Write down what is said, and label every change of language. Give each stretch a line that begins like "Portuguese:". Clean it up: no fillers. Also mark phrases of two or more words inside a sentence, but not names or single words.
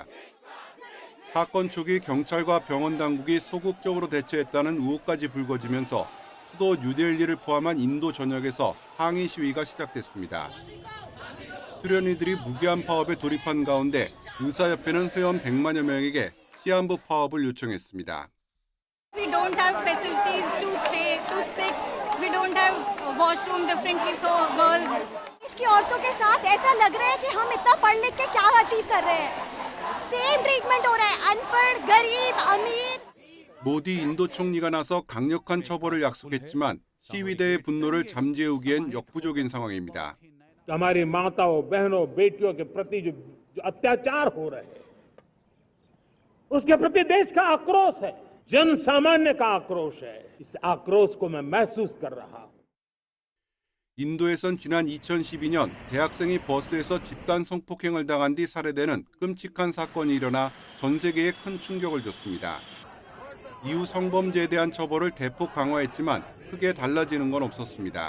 Korean: 사건 초기 경찰과 병원 당국이 소극적으로 대처했다는 의혹까지 불거지면서 수도 뉴델리를 포함한 인도 전역에서 항의 시위가 시작됐습니다. 수련이들이 무기한 파업에 돌입한 가운데 의사협회는 회원 100만여 명에게 시한부 파업을 요청했습니다.
English: We don't have facilities to stay, to sit. We don't have washroom differently for girls.
Hindi: इसकी औरतों के साथ ऐसा लग रहा है कि हम इतना पढ़ लिख के क्या अचीव कर रहे हैं.
English: Same treatment
Hindi: हो रहा है. अनपढ़, गरीब, अमीर.
Korean: 모디 인도 총리가 나서 강력한 처벌을 약속했지만 시위대의 분노를 잠재우기엔 역부족인 상황입니다.
Hindi: हमारी माताओं, बहनों, बेटियों के प्रति जो अत्याचार हो रहे हैं, उसके प्रति देश का आक्रोश है, जन सामान्य का आक्रोश है. इस आक्रोश को मैं महसूस कर रहा हूं.
Korean: 인도에선 지난 2012년 대학생이 버스에서 집단 성폭행을 당한 뒤 살해되는 끔찍한 사건이 일어나 전 세계에 큰 충격을 줬습니다. 이후 성범죄에 대한 처벌을 대폭 강화했지만 크게 달라지는 건 없었습니다.